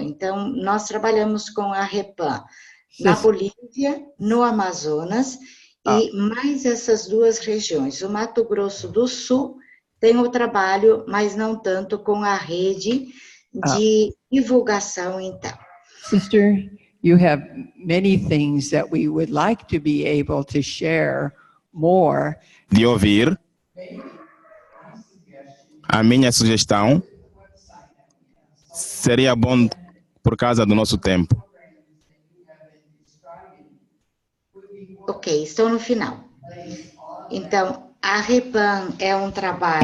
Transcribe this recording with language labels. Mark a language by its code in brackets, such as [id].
[pt] Então, nós trabalhamos com a REPAM na Bolívia, no Amazonas, e mais essas 2 regiões. O Mato Grosso do Sul tem o trabalho, mas não tanto com a rede de divulgação, então. [en] Sister, you have many things that we would like to be able to share more. [pt] De ouvir. A minha sugestão seria bom por causa do nosso tempo. Ok, estou no final. Então, a REPAM é um trabalho...